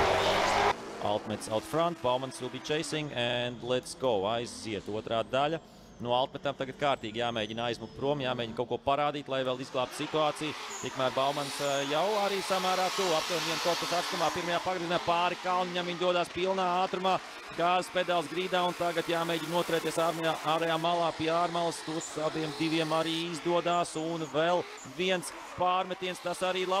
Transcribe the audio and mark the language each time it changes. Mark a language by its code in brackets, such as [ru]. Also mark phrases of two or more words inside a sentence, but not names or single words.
[en] Out front, Baumans will be chasing and let's go. [lv] Aiziet otrā daļa. no altmetām tagad kārtīgi jāmēģina aizmukt prom, jāmēģina kaut ko parādīt, lai vēl izglābtu situāciju. Tikmēr Baumans jau arī samērā tuvu, aptuveni 1 korpusa atstumā, pirmajā pagriezienā pāri kalniņam, viņi dodas pilnā ātrumā, gāzes pedāls grīdā un tagad jāmēģina noturēties ārējā malā pie ārmalas, tos abiem diviem arī izdodās un vēl viens pārmetiens, tas arī labs.